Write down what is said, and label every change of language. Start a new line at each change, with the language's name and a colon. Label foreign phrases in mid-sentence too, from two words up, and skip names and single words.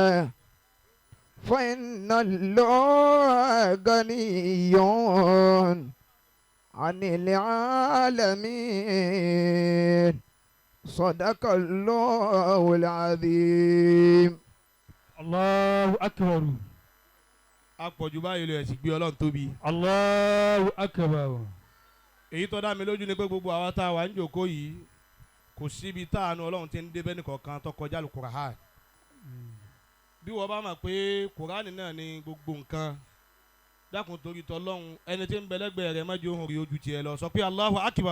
Arabic: فإن الله غني عن العالمين. صدق الله العظيم. الله أكبر.
Yoruba: Apọ̀jù báyìí lè sì gbé Ọlọ́run tóbi.
Arabic: الله أكبر.
Yoruba: Èyí tó dá mi lójú ni pé gbogbo àwa tá a wà ń jòkó yìí kò síbi táànù Ọlọ́run ti ń débẹ́ nìkọ̀ọ̀kan tó kọjá lu Kùránì. Bí wọ́n bá mọ̀ pé Kùránì náà ni gbogbo nǹkan dákun torí tọ́lọ́run ẹni tí ń bẹ lẹ́gbẹ̀ẹ́ rẹ̀ mọ́jú ohun rí ojú tiẹ̀ lọ sọ pé
Arabic: الله أكبر.